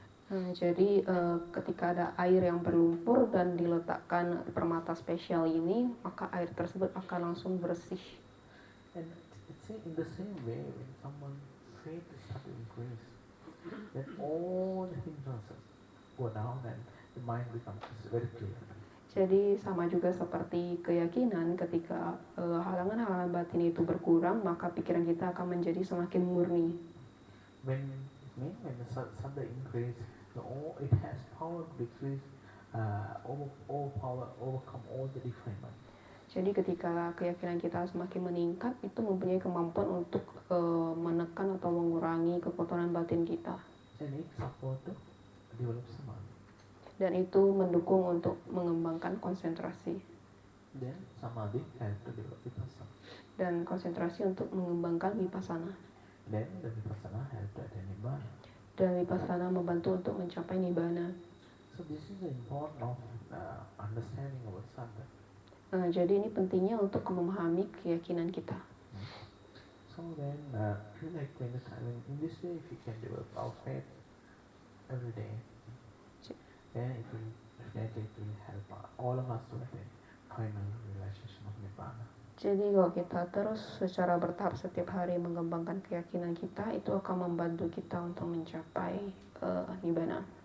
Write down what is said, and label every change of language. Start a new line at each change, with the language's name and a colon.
Indonesian: Jadi ketika ada air yang berlumpur dan diletakkan permata spesial ini, maka air tersebut akan langsung bersih.
English: And it's in the same way when someone faith start to increase, then all the hindrances go down and the mind becomes very clear.
Indonesian: Jadi sama juga seperti keyakinan, ketika halangan-halangan batin itu berkurang, maka pikiran kita akan menjadi semakin murni.
English: When the sadha increase, it has power to decrease, overcome all the defilement.
Indonesian: Jadi ketika keyakinan kita semakin meningkat, itu mempunyai kemampuan untuk menekan atau mengurangi kekotoran batin kita.
English: And it support to develop samadhi.
Indonesian: Dan itu mendukung untuk mengembangkan konsentrasi.
English: Then samadhi help to develop vipassana.
Indonesian: Dan konsentrasi untuk mengembangkan vipassana.
English: Then the vipassana help to attain nibbana.
Indonesian: Dan vipassana membantu untuk mencapai nibbana.
English: So this is the importance of understanding our sadhana.
Indonesian: Jadi ini pentingnya untuk memahami keyakinan kita.
English: So then, like when the time in this way, if you can develop our faith every day, then it will definitely it will help all of us to attain final realization of Nibbana.
Indonesian: Jadi kalau kita terus secara bertahap setiap hari mengembangkan keyakinan kita, itu akan membantu kita untuk mencapai Nibbana.